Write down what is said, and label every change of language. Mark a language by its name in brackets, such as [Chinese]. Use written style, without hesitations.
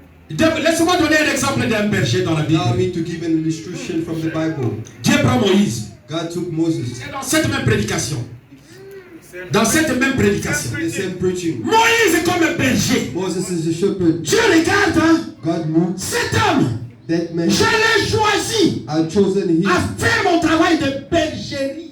[French] Laisse-moi donner un exemple d'un berger dans la Bible. [English] Allow me to give an illustration from the Bible. [French] Dieu prend Moïse. [English] God took Moses. [French] Et dans cette même prédication. [English] The same preaching. [French] Moïse est comme un berger. [English] Moses is a shepherd. [French] Dieu regarde, hein? [English] God moved. [French] Cet homme, [English] That man. [French] je l'ai choisi [English] I've chosen him [French] à faire mon travail de bergerie.